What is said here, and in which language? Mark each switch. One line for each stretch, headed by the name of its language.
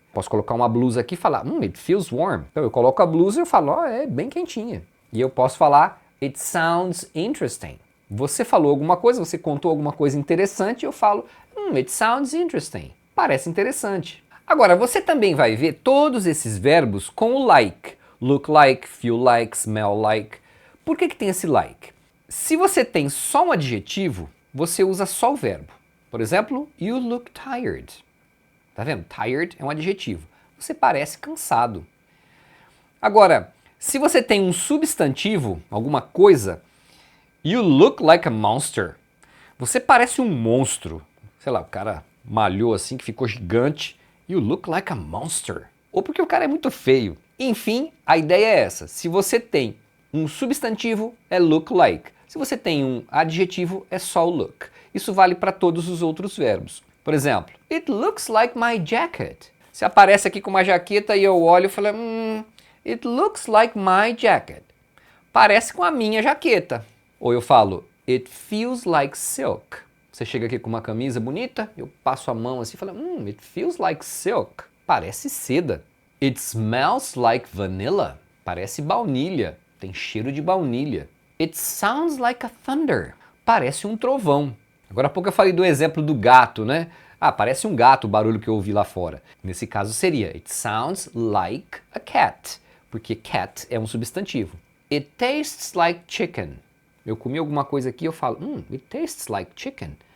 Portuguese: Posso colocar uma blusa aqui e falar
English: It feels warm.
Portuguese: Então eu coloco a blusa e eu falo é bem quentinha. E eu posso falar
English: It sounds interesting.
Portuguese: Você falou alguma coisa, você contou alguma coisa interessante e eu falo It sounds interesting. Parece interessante. Agora, você também vai ver todos esses verbos com o like.
English: Look like, feel like, smell like.
Portuguese: Por que tem esse like? Se você tem só um adjetivo, você usa só o verbo. Por exemplo,
English: you look tired.
Portuguese: Tá vendo? Tired é um adjetivo. Você parece cansado. Agora, se você tem um substantivo, alguma coisa,
English: you look like a monster.
Portuguese: Você parece um monstro. Sei lá, o cara malhou assim que ficou gigante.
English: You look like a monster.
Portuguese: Ou porque o cara é muito feio. Enfim, a ideia é essa. Se você tem um substantivo, é look like. Se você tem um adjetivo, é só o look. Isso vale para todos os outros verbos. Por exemplo,
English: It looks like my jacket.
Portuguese: Você aparece aqui com uma jaqueta e eu olho e falo, It looks like my jacket. Parece com a minha jaqueta. Ou eu falo,
English: It feels like silk.
Portuguese: Você chega aqui com uma camisa bonita, eu passo a mão assim e falo,
English: It feels like silk.
Portuguese: Parece seda.
English: It smells like vanilla.
Portuguese: Parece baunilha. Tem cheiro de baunilha.
English: It sounds like a thunder.
Portuguese: Parece um trovão. Agora há pouco eu falei do exemplo do gato, né? Parece um gato o barulho que eu ouvi lá fora. Nesse caso seria
English: It sounds like a cat,
Portuguese: porque cat é um substantivo.
English: It tastes like chicken.
Portuguese: Eu comi alguma coisa aqui e eu falo,
English: it tastes like chicken.